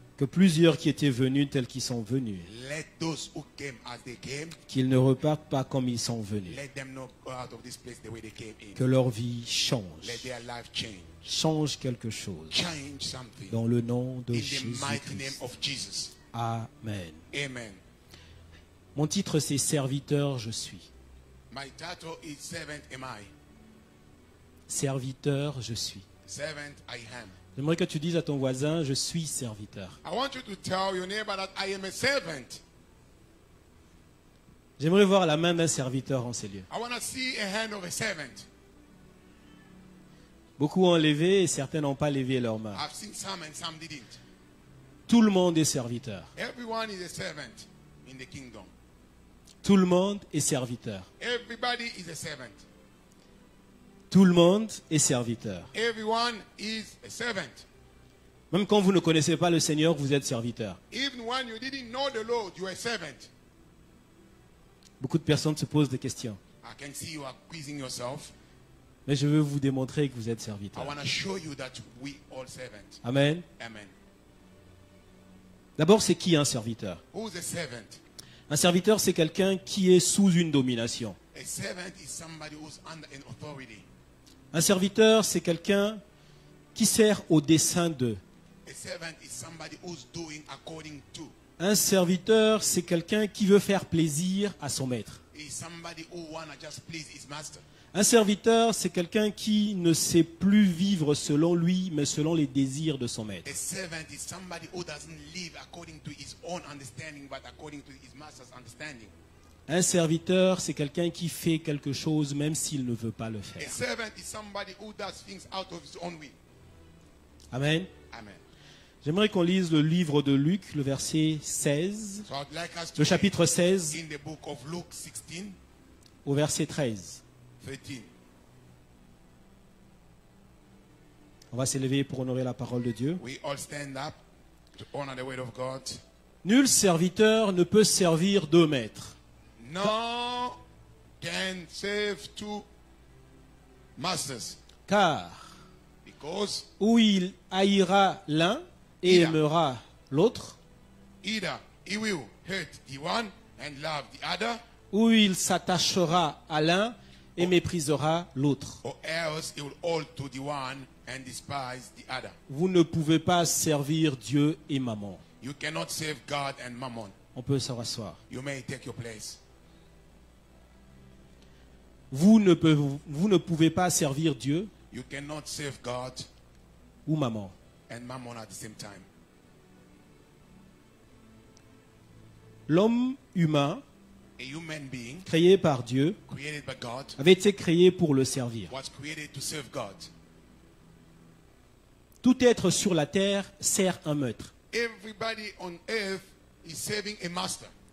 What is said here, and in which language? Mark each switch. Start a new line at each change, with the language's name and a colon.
French: que plusieurs qui étaient venus tels qu'ils sont venus,
English: let those who came as they came,
French: qu'ils ne repartent pas comme ils sont venus,
English: let them not go out of this place the way they came in.
French: que leur vie change,
English: Let their life change.
French: change quelque chose,
English: Change something.
French: dans le nom de
English: In the mighty name
French: Jésus-Christ.
English: of Jesus. Amen. Amen.
French: Mon titre c'est Serviteur, je suis.
English: My title is Servant Am I.
French: Serviteur, je suis.
English: Servant I am.
French: J'aimerais que tu dises à ton voisin, je suis serviteur.
English: I want you to tell your neighbor that I am a servant.
French: J'aimerais voir la main d'un serviteur en ces lieux.
English: I want to see a hand of a servant.
French: Beaucoup ont levé et certains n'ont pas levé leurs mains.
English: I've seen some and some didn't.
French: Tout le monde est serviteur.
English: Everyone is a servant in the kingdom.
French: Tout le monde est serviteur.
English: Everybody is a servant.
French: Tout le monde est serviteur.
English: Everyone is a servant.
French: Même quand vous ne connaissez pas le Seigneur, vous êtes serviteur.
English: Even when you didn't know the Lord, you are a servant.
French: Beaucoup de personnes se posent des questions.
English: I can see you are quizzing yourself.
French: Mais je veux vous démontrer que vous êtes
English: I
French: serviteur.
English: want to show you that we all servants. Amen. Amen.
French: D'abord, c'est qui un serviteur?
English: Who's a servant?
French: Un serviteur, c'est quelqu'un qui est sous une domination.
English: A servant is somebody who's under an authority.
French: Un serviteur, c'est quelqu'un qui sert au dessein d'eux.
English: A servant is somebody who's doing according to.
French: Un serviteur, c'est quelqu'un qui veut faire plaisir à son maître.
English: Is somebody who wanna just please his master.
French: Un serviteur, c'est quelqu'un qui ne sait plus vivre selon lui, mais selon les désirs de son maître.
English: A servant is somebody who doesn't live according to his own understanding, but according to his master's understanding.
French: Un serviteur, c'est quelqu'un qui fait quelque chose même s'il ne veut pas le
English: A
French: faire.
English: servant is somebody who does things out of his own way. Amen. Amen.
French: J'aimerais qu'on lise le livre de Luc, le verset 16,
English: So I'd like us to
French: le chapitre 16
English: read in the book of Luke 16,
French: au verset 13.
English: 13.
French: On va s'élever pour honorer la parole de Dieu.
English: We all stand up to honor the word of God.
French: Nul serviteur ne peut servir deux maîtres.
English: No can serve two masters,
French: Car
English: because
French: ou il haïra l'un et aimera l'autre,
English: either he will hate the one and love the other,
French: ou il s'attachera à l'un et méprisera l'autre.
English: or else he will hold to the one and despise the other.
French: Vous ne pouvez pas servir Dieu et maman.
English: You cannot serve God and mammon.
French: On peut s'asseoir.
English: You may take your place.
French: Vous ne pouvez pas servir Dieu
English: You cannot serve God
French: ou maman.
English: and mammon at the same time.
French: L'homme humain,
English: A human being
French: créé par Dieu,
English: created by God
French: avait été créé pour le servir.
English: was created to serve God.
French: Tout être sur la terre sert un maître.
English: Everybody on earth is serving a master.